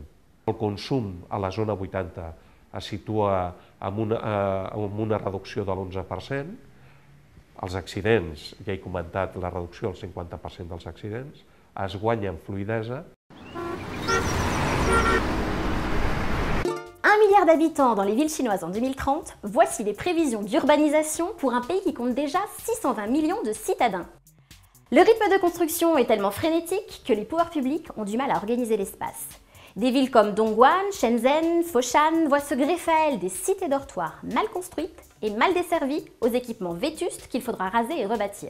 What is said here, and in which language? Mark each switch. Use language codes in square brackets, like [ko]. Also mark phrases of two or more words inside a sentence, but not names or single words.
[ca] El consum a la zona 80 es situa amb una reducció de l'11%. Els accidents, ja he comentat la reducció del 50% dels accidents, es guanya en fluïdesa. [fr] 1 milliard d'habitants dans les villes chinoises en 2030, voici les prévisions d'urbanisation pour un pays qui compte déjà 620 millions de citadins. Le rythme de construction est tellement frénétique que les pouvoirs publics ont du mal à organiser l'espace. Des villes comme Dongguan, Shenzhen, Foshan voient se greffer à elles des cités dortoirs mal construites et mal desservies aux équipements vétustes qu'il faudra raser et rebâtir.